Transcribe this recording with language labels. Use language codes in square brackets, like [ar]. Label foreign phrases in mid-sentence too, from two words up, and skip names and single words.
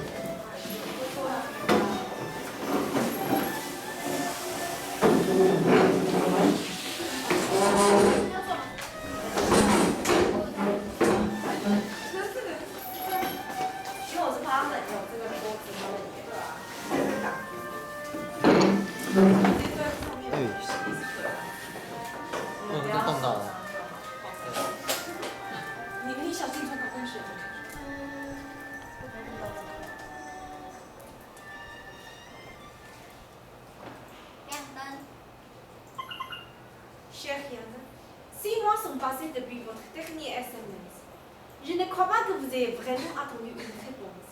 [zh] 因为我是怕他们有这个桌子，他们也会挡住。都动到了。你小心穿高跟鞋。 [fr] Chère Yann, 6 mois sont passés depuis votre dernier SMS. Je ne crois pas que vous ayez vraiment attendu une réponse.